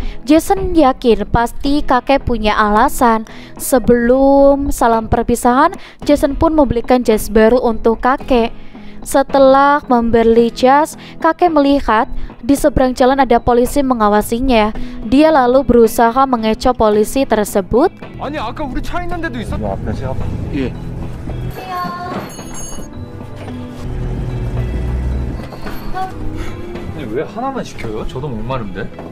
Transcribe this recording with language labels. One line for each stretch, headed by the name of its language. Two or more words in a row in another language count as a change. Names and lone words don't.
Indonesian: Jason yakin pasti kakek punya alasan. Sebelum salam perpisahan, Jason pun membelikan jas baru untuk kakek. Setelah membeli jas, kakek melihat di seberang jalan ada polisi mengawasinya. Dia lalu berusaha mengecoh polisi tersebut.
Korean: 아니 아까 우리 차 있는 데도 있어? 요 앞에 세워봐. 예. 아니 왜 하나만 시켜요? 저도 목마른데.